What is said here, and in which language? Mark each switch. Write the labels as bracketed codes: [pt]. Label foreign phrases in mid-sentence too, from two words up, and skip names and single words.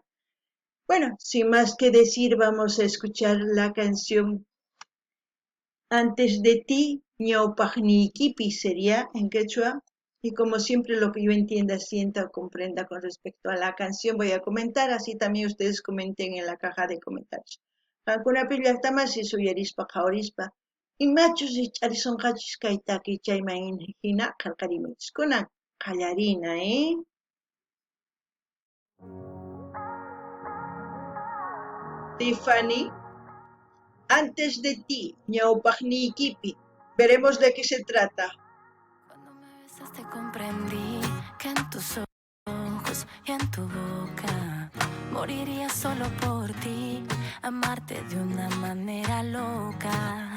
[es] Bueno, sin más que decir, vamos a escuchar la canción Antes de ti, ñawpaqniykipi sería en quechua. Y como siempre lo que yo entienda, sienta o comprenda con respecto a la canción voy a comentar, así también ustedes comenten en la caja de comentarios. [qu] Qankunapi llaqtamasi suyarispa qhawarispa imachus ch'arisonqachis kay takiy chayman hina qillqarimunchis kunan qallarina, [es] Tiffany, Antes de ti, ñawpaqniykipi. Veremos de qué se trata. Cuando me besaste comprendí que en tus ojos y en tu boca moriría solo por ti, amarte de una manera loca.